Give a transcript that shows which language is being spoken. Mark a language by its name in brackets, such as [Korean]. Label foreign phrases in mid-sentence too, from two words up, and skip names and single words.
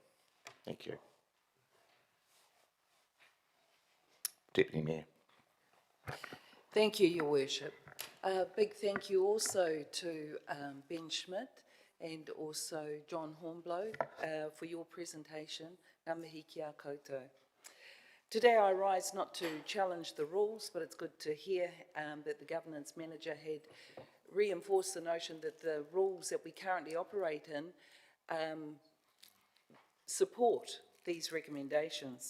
[English] Thank you. Deputy Mayor. Thank you, Your Worship. A big thank you also to Ben Schmidt and also John Hornblow for your presentation. [Māori] Ngā mihi ki a koutou. [English] Today I rise not to challenge the rules, but it's good to hear that the Governance Manager had reinforced the notion that the rules that we currently operate in support these recommendations.